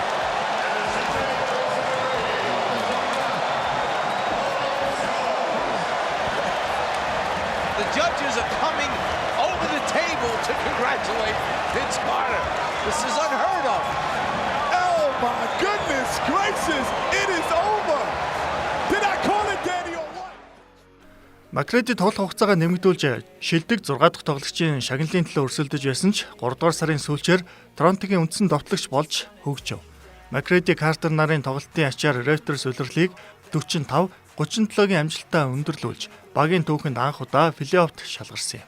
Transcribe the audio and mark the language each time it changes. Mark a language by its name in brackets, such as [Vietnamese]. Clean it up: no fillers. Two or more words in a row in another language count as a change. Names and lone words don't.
[English] The judges are coming over the table to congratulate Vince Carter. This is unheard of. Oh my goodness gracious, it is over. Did I call it, Danny, or what? [Mongolian] McGrady тоглох хугацаагаа нэмэгдүүлж шилдэг 6 дахь тоглогчийн шагналын төлөө өрсөлдөж байсан ч 3 дугаар сарын сүүлчээр Торонтогийн үндсэн довтлогч болж хөгжив. McGrady Carter нарын тоглолтын ачаар Raptors улирлыг 45-37-гийн амжилтаа өндөрлүүлж багийн түүхэнд анх удаа плей-оффт шалгарсан юм.